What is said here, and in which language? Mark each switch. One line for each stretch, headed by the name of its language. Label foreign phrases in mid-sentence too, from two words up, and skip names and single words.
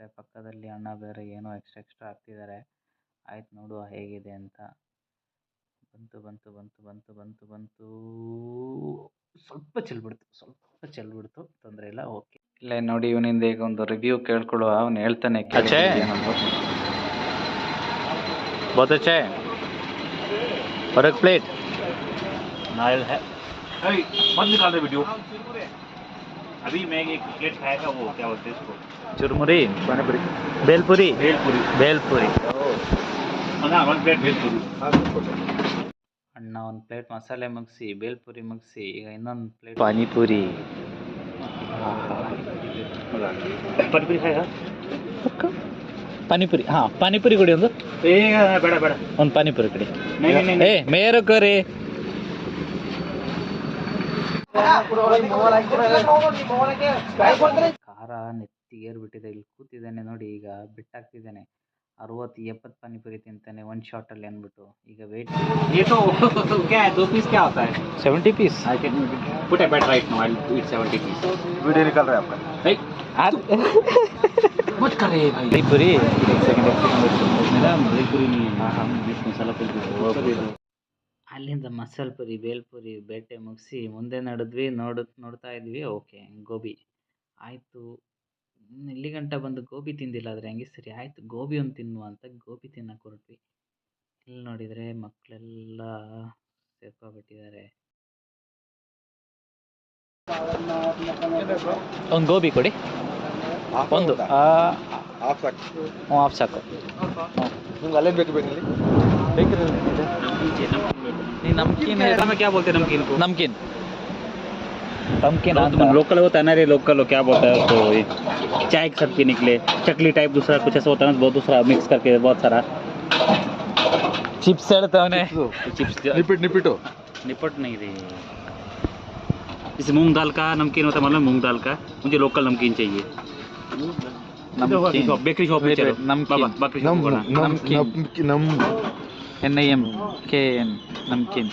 Kannada: ಪಕ್ಕದಲ್ಲಿ ಅಣ್ಣ ಬೇರೆ ಏನೋ ಎಕ್ಸ್ಟ್ರಾ ಹಾಕ್ತಿದ್ದಾರೆ. ಆಯ್ತು, ನೋಡುವ ಹೇಗಿದೆ ಅಂತ. ಬಂತು. ಸ್ವಲ್ಪ ಚೆಲ್ಬಿಡ್ತು, ತೊಂದರೆ ಇಲ್ಲ, ಓಕೆ. ಇಲ್ಲ ನೋಡಿ, ಇವನಿಂದ ಈಗ ಒಂದು ರಿವ್ಯೂ ಕೇಳ್ಕೊಳ್ಳುವ. ಅವ್ನು ಹೇಳ್ತಾನೆ
Hindi: बहुत अच्छा है और एक प्लेट नारियल है। मत निकाल दे वीडियो। अभी मैं एक प्लेट खाएगा, वो क्या बोलते हैं इसको, चुरमुरी, पानीपुरी, भेलपुरी।
Kannada: ಒಂದು ಪ್ಲೇಟ್ भेलपुरी. ಅಣ್ಣ ಒಂದು ಪ್ಲೇಟ್ ಮಸಾಲೆ ಮುಗಿಸಿ, ಬೇಲ್ಪುರಿ ಮುಗಿಸಿ, ಈಗ ಇನ್ನೊಂದು ಪ್ಲೇಟ್ ಪಾನಿಪುರಿ.
Hindi: पानीपुरी खाया?
Kannada: ಪಾನಿಪುರಿ, ಹಾಂ ಪಾನಿಪುರಿ ಕೊಡಿ ಒಂದು. ಬೇಡ ಒಂದು ಪಾನಿಪುರಿ ಕೊಡಿ. ಮೇರು ಕರಿ. ಖಾರ ನೆತ್ತಿಗೇರ್ಬಿಟ್ಟಿದೆ. ಇಲ್ಲಿ ಕೂತಿದ್ದಾನೆ ನೋಡಿ, ಈಗ ಬಿಟ್ಟಾಕ್ತಿದ್ದಾನೆ. 60-70 ಪಾನಿಪುರಿ ತಿಂತಾನೆ ಒಂದು ಶಾಟಲ್ಲಿ ಅಂದ್ಬಿಟ್ಟು. ಈಗ ವೇಟ್.
Hindi: ये तो क्या है, 2 पीस क्या होता है? 70 पीस.
English: I can put a bet right now. I'll eat 70 पीस.
Hindi: वीडियो निकल रहा है आपका. मत कर रहे भाई. भेलपुरी एक सेकंड मेरा भेलपुरी नहीं है. हां मसाला पूरी.
Kannada: ಅಲ್ಲಿಂದ ಮಸಾಲೆ ಪುರಿ, ಬೇಲ್ಪುರಿ, ಬೇಟೆ ಮುಗಿಸಿ ಮುಂದೆ ನೋಡ್ತಾ ಇದ್ವಿ. ಓಕೆ, ಗೋಬಿ ಆಯಿತು. ಇಲ್ಲಿ ಗಂಟ ಬಂದು ಗೋಬಿ ತಿಂದಿಲ್ಲ, ಆದರೆ ಹಂಗೆ ಸರಿ ಆಯಿತು, ಗೋಬಿ ಒಂದು ತಿನ್ನುವ ಅಂತ ಗೋಬಿ ತಿನ್ನಕ್ಕೆ ಹೊರಟ್ವಿ. ಇಲ್ಲಿ ನೋಡಿದರೆ ಮಕ್ಕಳೆಲ್ಲ ಸೇರ್ಕೊಬಿಟ್ಟಿದ್ದಾರೆ. ಒಂದು ಗೋಬಿ ಕೊಡಿ, ಒಂದು ಹಾಫ್ ಸಾಕು. ನಿಮ್ಗೆ ಅಲ್ಲೇ ಬೇಕು ಬೇಕಿಲ್ಲಿ
Hindi: नमकीन है में क्या बोलते हैं? नमकीन लोकल होता है ना रे, लोकल क्या बोलता है उसको, चाय सब के निकले चकली टाइप, दूसरा कुछ ऐसा होता है ना, बहुत दूसरा मिक्स करके बहुत सारा चिप्स
Kannada: ಹೇಳ್ತಾ ಅವನೇ.
Hindi: चिप्स निपट नहीं रे. जैसे मूंग दाल का नमकीन होता है, मतलब मूंग दाल का. मुझे लोकल नमकीन चाहिए.
English: bakery shop
Hindi: में चलो,
English: bakery shop
Hindi: नमकीन NIMKN नमकीन.